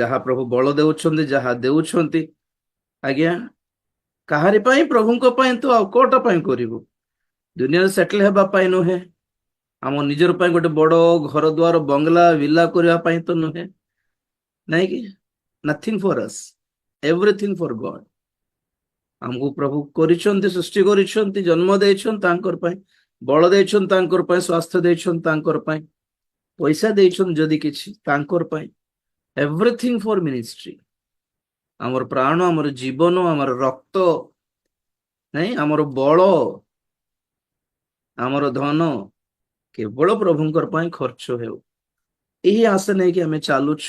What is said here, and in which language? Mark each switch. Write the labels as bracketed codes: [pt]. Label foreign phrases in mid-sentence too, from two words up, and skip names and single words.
[or] ଯାହା ପ୍ରଭୁ ବଳ ଦେଉଛନ୍ତି, ଯାହା ଦେଉଛନ୍ତି, ଆଜ୍ଞା କାହାରି ପାଇଁ, ପ୍ରଭୁଙ୍କ ପାଇଁ ତ ଆଉ କୋଉଟା ପାଇଁ କରିବୁ? ଦୁନିଆରେ ସେଟଲ ହେବା ପାଇଁ ନୁହେଁ, ଆମ ନିଜର ପାଇଁ ଗୋଟେ ବଡ ଘର ଦ୍ୱାର, ବଙ୍ଗଲା, ଭିଲା କରିବା ପାଇଁ ତ ନୁହେଁ, ନାଇଁ କି? [en] nothing for us, everything for God. [or] ଆମକୁ ପ୍ରଭୁ କରିଛନ୍ତି, ସୃଷ୍ଟି କରିଛନ୍ତି, ଜନ୍ମ ଦେଇଛନ୍ତି ତାଙ୍କର ପାଇଁ, ବଳ ଦେଇଛନ୍ତି ତାଙ୍କର ପାଇଁ, ସ୍ୱାସ୍ଥ୍ୟ ଦେଇଛନ୍ତି ତାଙ୍କର ପାଇଁ, ପଇସା ଦେଇଛନ୍ତି ଯଦି କିଛି ତାଙ୍କର ପାଇଁ, [en] everything for ministry. [or] ଆମର ପ୍ରାଣ, ଆମର ଜୀବନ, ଆମର ରକ୍ତ, ନାଇଁ ଆମର ବଳ, ଆମର ଧନ କେବଳ ପ୍ରଭୁଙ୍କର ପାଇଁ ଖର୍ଚ୍ଚ ହେଉ, ଏହି ଆଶା ନେଇକି ଆମେ ଚାଲୁଛୁ।